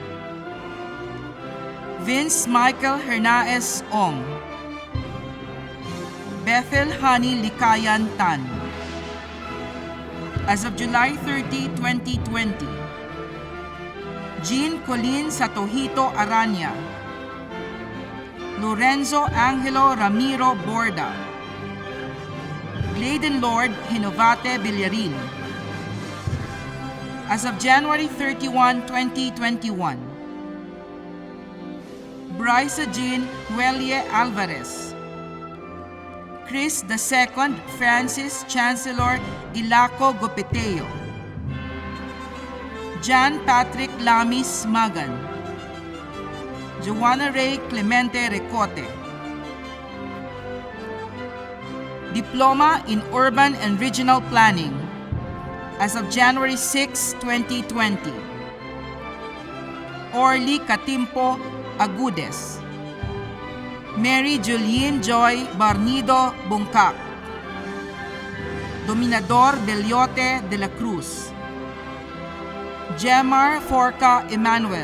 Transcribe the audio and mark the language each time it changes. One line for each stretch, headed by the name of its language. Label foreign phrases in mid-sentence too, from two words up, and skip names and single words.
English: Vince Michael Hernaez Ong. Bethel Hani Likayan Tan. As of July 30, 2020. Jean Colin Satohito Aranya. Lorenzo Angelo Ramiro Borda. Gladen Lord Hinovate Villarin. As of January 31, 2021. Bryce Jean Huelie Alvarez. Chris II Francis Chancellor Ilaco Gopeteo. John Patrick Lamis Magan. Joanna Ray Clemente Recote. Diploma in Urban and Regional Planning. As of January 6, 2020. Orly Catimpo Agudes. Mary Julienne Joy Barnido Bungkak. Dominador Beliote de la Cruz. Jemar Forca Emmanuel.